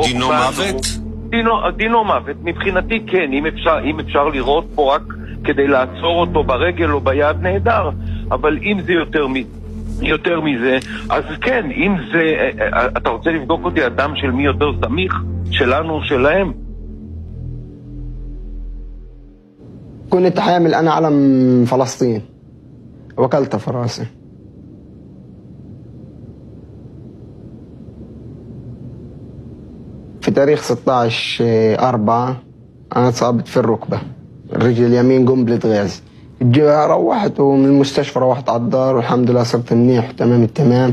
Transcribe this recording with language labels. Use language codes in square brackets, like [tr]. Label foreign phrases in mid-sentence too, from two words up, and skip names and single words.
[he] דינו מוות? דינו מוות. מבחינתי כן, אם אפשר לראות פה רק כדי לעצור אותו ברגל או ביד, נהדר. אבל אם זה יותר מזה, אז כן, אם זה... אתה רוצה לבדוק אותי אדם של מי יותר סמיך? שלנו או שלהם? [ar] كنت حامل أنا علم فلسطين وكلتها في راسي. في تاريخ 16/4 أنا اتصابت في الركبة، الرجل اليمين قنبلة غاز، روحت ومن المستشفى روحت على الدار والحمد لله صرت منيح وتمام التمام.